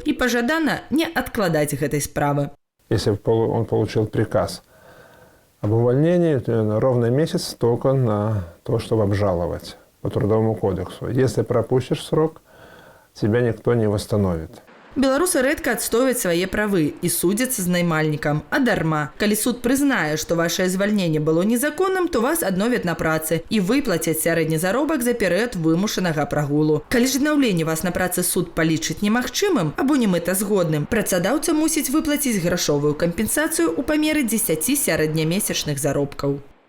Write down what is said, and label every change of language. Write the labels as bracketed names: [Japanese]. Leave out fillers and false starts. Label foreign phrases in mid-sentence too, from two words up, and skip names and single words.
[Belarusian] І пажадана не адкладаць гэтай справы. [Russian] Если он получил приказ об увольнении, то ровно месяц только на то, чтобы обжаловать по Трудовому кодексу. Если пропустишь срок, тебя никто не восстановит. [Belarusian] Беларусы рэдка адстойваюць свае правы і судзяцца з наймальнікам, а дарма. Калі суд прызнае, што вашае звальненне было незаконным, то вас адновяць на працы і выплацяць сярэдні заробак за перыяд вымушанага прагулу. Калі ж аднаўленне вас на працы суд палічыць немагчымым або немэтазгодным, працадаўца мусіць выплаціць грашовую кампенсацыю ў памеры 10 сярэднямесячных заробкаў.